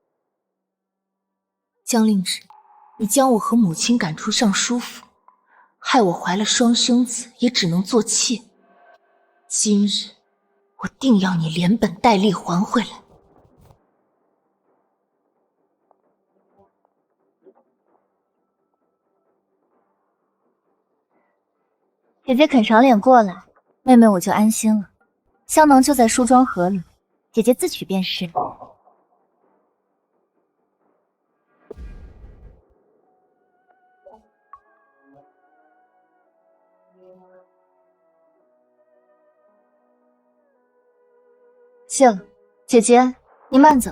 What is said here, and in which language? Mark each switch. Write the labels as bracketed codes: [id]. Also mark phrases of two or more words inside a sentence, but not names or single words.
[zh] 江令芷，你將我和母親趕出尚書府，害我懷了雙生子，也只能做妾。今日我定要你連本帶利還回來。姐姐肯賞臉過來，妹妹我就安心了。香囊就在梳妝盒裡，姐姐自取便是。謝了，姐姐，你慢走。